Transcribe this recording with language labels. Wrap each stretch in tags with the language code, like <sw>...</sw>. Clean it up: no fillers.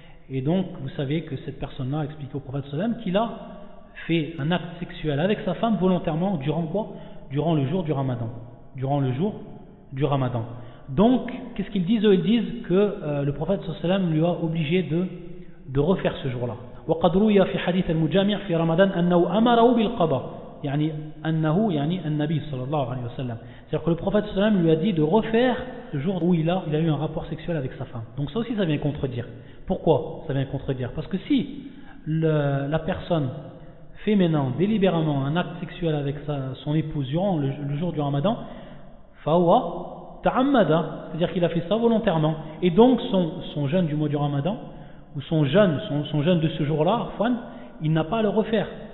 <fr>Et donc, vous savez que cette personne-là a expliqué au prophète sallam qu'il a fait un acte sexuel avec sa femme volontairement durant quoi ? Durant le jour du Ramadan. Durant le jour du Ramadan. Donc, qu'est-ce qu'ils disent ? Ils disent que le prophète sallam lui a obligé de refaire ce jour-là.</fr> <ar>وَقَدْ رُوِيَ فِي حَدِيثَ الْمُجَامِعِ فِي رَمَدَانَ أَنَّهُ أَمَرَهُ بِالْقَضَى. يعني أنه يعني النبي صلى الله عليه وسلم.</ar> <fr>C'est-à-dire que le prophète sallam lui a dit de refaire le jour où il a eu un rapport sexuel avec sa femme. Donc ça aussi, ça vient contredire. Pourquoi ça vient contredire? Parce que si la personne fait maintenant délibérément un acte sexuel avec son épouse durant le jour du Ramadan,</fr> <ar>fawa ta'ammada,</ar> <fr>c'est-à-dire qu'il a fait ça volontairement, et donc son jeûne du mois du Ramadan, ou son jeûne de ce jour-là, Fouane, il n'a pas à le refaire.</fr>